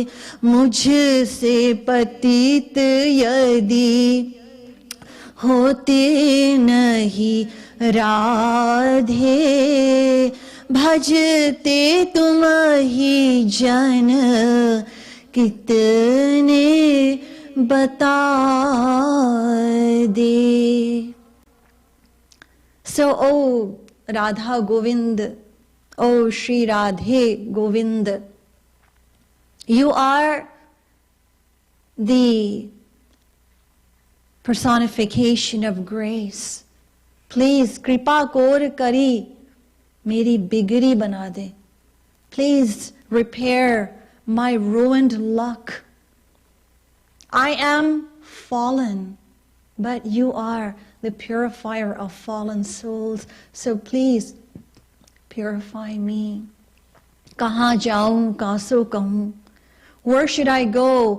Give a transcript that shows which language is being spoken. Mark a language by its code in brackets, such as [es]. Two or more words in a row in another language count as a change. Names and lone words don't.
[hi] मुझसे पतित यदि होते नहीं राधे, भजते तुम ही जन कितने बता दे। [en] So, O Radha Govind, O Shri Radhe Govind, you are the personification of grace. [hi] Please, कृपा कोर करि, मेरी बिगरी बना दे. [en] Please repair my ruined luck. I am fallen, but you are the purifier of fallen souls. So please purify me. [hi] कहाँ जाऊँ, कासो कहूँ? [en] Where should I go?